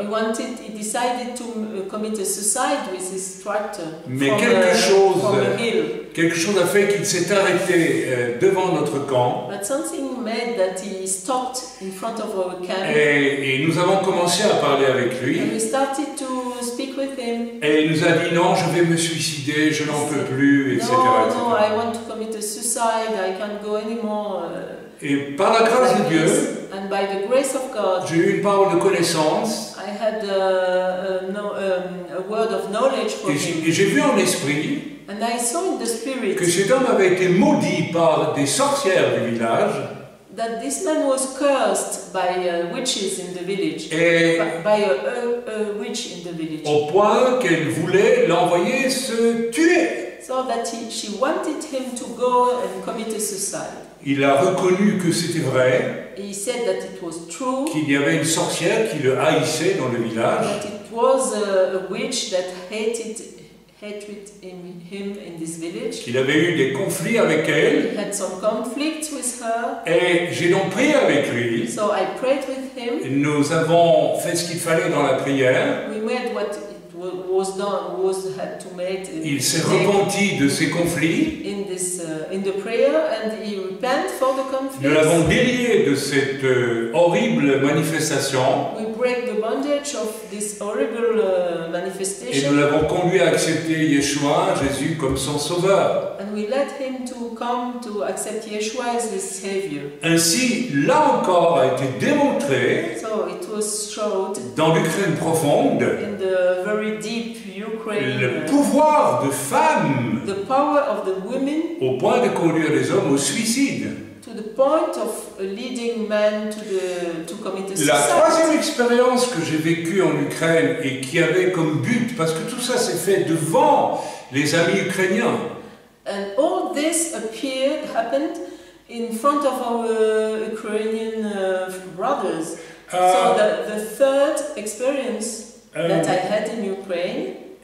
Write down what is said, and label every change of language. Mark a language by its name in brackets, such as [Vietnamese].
[English] He decided to commit a suicide with his tractor. [French] Mais [English] from a hill. [French] quelque chose a fait qu'il s'est arrêté devant notre camp. [English] But something made that he stopped in front of our camp. [French] Et nous avons commencé à parler avec lui. [English] And we started to speak with him. [French] Et il nous a dit non, je vais me suicider, je n'en peux plus, etc. [English] No, I want to commit a suicide, I can't go anymore. [French] Et par la grâce de Dieu, [English] and by the grace of God, [French] j'ai eu une parole de connaissance. [English] I had a word of knowledge for him. [French] Et j'ai vu en esprit [English] And I saw in the spirit [French] que cet homme avait été maudit par des sorcières du village. [English] That this man was cursed by witches in the village. [French] Et [English] by a witch in the village. [French] Au point qu'elle voulait l'envoyer se tuer. [English] So that she wanted him to go and commit a suicide. [French] Il a reconnu que c'était vrai. [English] He said that it was true. [French] Qu'il y avait une sorcière qui le haïssait dans le village. [English] That it was a witch that hated him in this village. [French] Qu'il avait eu des conflits avec elle. [English] He had some conflicts with her. [French] Et j'ai donc prié avec lui. [English] So I prayed with him. [French] Nous avons fait ce qu'il fallait dans la prière. [English] We made what was done, had to make. [French] Il s'est repenti de ses conflits. [English] In the prayer, and he repented for the conflicts. [French] Nous l'avons délié de cette horrible manifestation. [English] We break the bondage of this horrible manifestation. [French] Et nous l'avons conduit à accepter Yeshua, Jésus, comme son sauveur. [English] And we led him to come to accept Yeshua as his savior. [French] Ainsi, là encore, a été démontré [English] So it was showed [French] dans l'Ukraine profonde [English] in the very deep Ukraine, [French] le pouvoir de femmes [English] the power of the women, [French] au point de conduire les hommes au suicide. [English] to the point of leading men to commit a suicide. [French] La troisième expérience que j'ai vécue en Ukraine et qui avait comme but, parce que tout ça s'est fait devant les amis ukrainiens. [English] And all this happened in front of our Ukrainian brothers. So the third experience that I had in Ukraine.